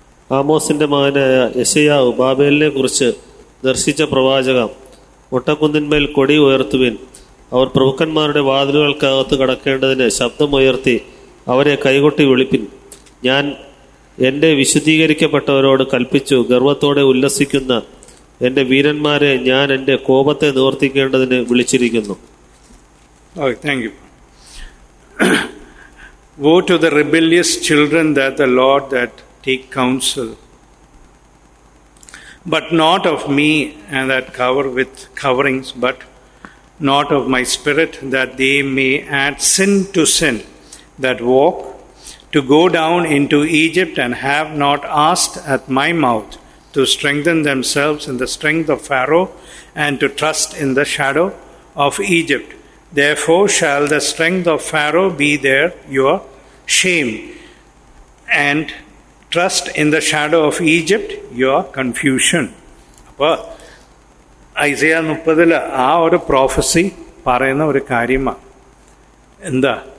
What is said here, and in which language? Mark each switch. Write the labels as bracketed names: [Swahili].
[Malayalam] ആമോസിന്റെ മകനായ യെശയ്യാവ് ബാബേലിനെ കുറിച്ച് ദർശിച്ച പ്രവാചകം: ഒട്ടക്കുന്നിന്മേൽ കൊടി ഉയർത്തുവിൻ, അവർ പ്രഭുക്കന്മാരുടെ വാതിലുകൾക്കകത്ത് കടക്കേണ്ടതിന് ശബ്ദമുയർത്തി അവരെ കൈകൊട്ടി വിളിപ്പിൻ. ഞാൻ എൻ്റെ വിശുദ്ധീകരിക്കപ്പെട്ടവരോട് കൽപ്പിച്ചു, ഗർവത്തോടെ ഉല്ലസിക്കുന്ന എൻ്റെ വീരന്മാരെ ഞാൻ എൻ്റെ കോപത്തെ നിവർത്തിക്കേണ്ടതിന് വിളിച്ചിരിക്കുന്നു. [English] Thank you. Woe to the rebellious children that the Lord that take counsel, but not of me, and that cover with coverings, but not of my spirit, that they may add sin to sin, that walk to go down into Egypt, and have not asked at my mouth, to strengthen themselves in the strength of Pharaoh, and to trust in the shadow of Egypt. Therefore shall the strength of Pharaoh be there your shame, and trust in the shadow of Egypt your confusion. [Malayalam] അപ്പോൾ ഐസയ 30 ആ ഒരു prophecy പറയുന്ന ഒരു കാര്യമാണ്. എന്താ?